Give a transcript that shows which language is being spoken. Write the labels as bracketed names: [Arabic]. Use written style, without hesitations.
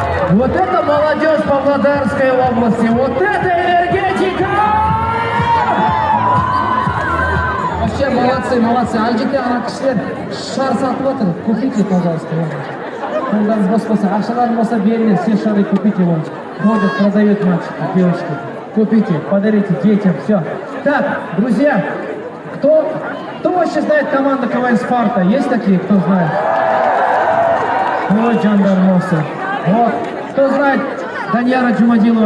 [Russian] Вот это молодежь Павлодарской области, вот это энергетика! Вообще молодцы. [Kazakh] Альжике ана кісілер шар сатып отыр, [Russian] купите, пожалуйста. [Kazakh] Қолдарыңыз бос болса, ақшаларың болса беріңіз, [Russian] все шары купите, вон. Ходят, продают мальчики, девочки. Купите, подарите детям, все. Так, друзья, кто вообще знает команду КВН «Спарта»? Есть такие, кто знает? Вот жандармосы. Вот. Кто знает Данияра Джумадилова?